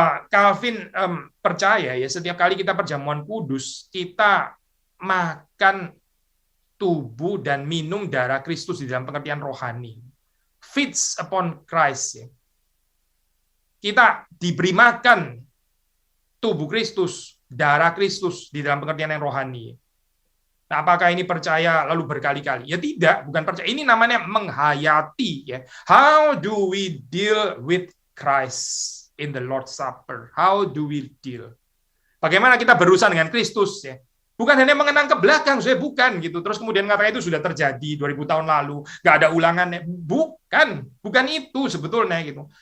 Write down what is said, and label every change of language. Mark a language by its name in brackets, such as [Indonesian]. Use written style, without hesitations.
[Indonesian] Calvin percaya ya, setiap kali kita perjamuan kudus, kita makan tubuh dan minum darah Kristus di dalam pengertian rohani. [English] Feeds upon Christ. [Indonesian] Ya. Kita diberi makan tubuh Kristus, darah Kristus di dalam pengertian yang rohani. Nah, apakah ini percaya lalu berkali-kali? Ya tidak, bukan percaya. Ini namanya menghayati. Ya. [English] How do we deal with Christ in the Lord's Supper? How do we deal? [Indonesian] Bagaimana kita berurusan dengan Kristus? Ya. Bukan hanya mengenang ke belakang, saya bukan gitu. Terus kemudian katakan itu sudah terjadi 2000 tahun lalu, nggak ada ulangannya. Bukan itu sebetulnya gitu.